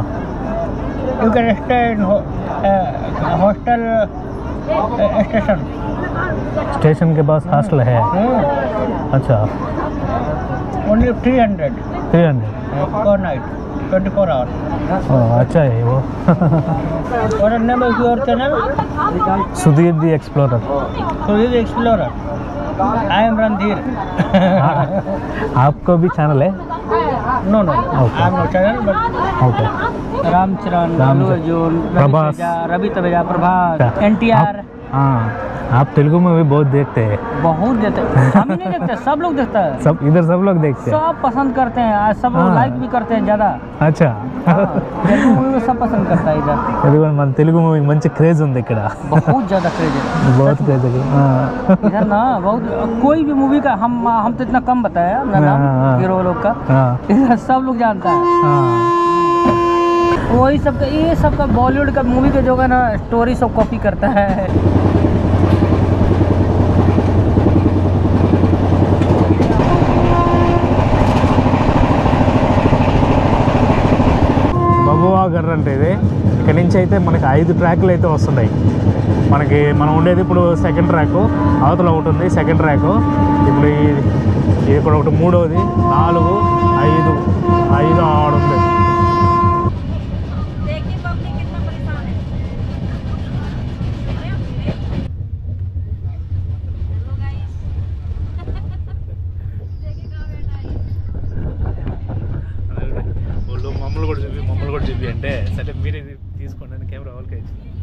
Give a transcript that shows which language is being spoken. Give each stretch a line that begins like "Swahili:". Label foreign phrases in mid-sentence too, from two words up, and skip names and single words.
English: you can stay in hostel station.
Hindi: स्टेशन के पास हॉस्टल है. अच्छा
English: only 300 per night 24 hours.
Hindi: अच्छा है वो.
English: What is name of your channel? सुधीर दी एक्सप्लोरर. Sudeep Explorer. I am Randhir.
Hindi: आपको भी चैनल है?
English: No. Okay. I am no channel but
Hindi: ओके. रामचरण, राम अल्लू अर्जुन, प्रभास, रवि तेजा, प्रभास, NTR. हाँ आप तेलुगु में भी बहुत देखते हैं. बहुत देते हैं. हम ही नहीं देखते, सब लोग देखता है. सब इधर सब लोग देखते हैं. सब पसंद करते हैं. आज सब लोग हाँ. लाइक भी करते हैं ज्यादा. अच्छा तेलुगु मूवी में सब पसंद करता है इधर.
Telugu: ఎందుకంటే మన తెలుగు మూవీ మంచి క్రేజ్ ఉంది ఇక్కడ.
Hindi: बहुत ज्यादा क्रेज है. बहुत क्रेज है. इधर ना बहुत कोई भी मूवी का हम तो इतना कम बताया ना नाम हाँ. हीरो लोग का. हाँ इधर सब लोग जानता है. हाँ वही सब का ये सब का बॉलीवुड का मूवी का जो है ना स्टोरी सब कॉपी करता है.
Telugu: బబువా గర్ అంటే ఇది. ఇక్కడి నుంచి అయితే మనకి 5 ట్రాక్లు అయితే వస్తున్నాయి. మనకి మనం ఉండేది ఇప్పుడు సెకండ్ ట్రాక్. అవతల ఒకటి ఉంది సెకండ్ ట్రాక్. ఇప్పుడు ఇది ఇక్కడ ఒకటి మూడవది 4 5 5 6 ఉంది. వాళ్ళు మమ్మల్ని కూడా చూపి అంటే సరే మీరే తీసుకోండి అని కెమెరా వాళ్ళకి ఇచ్చింది.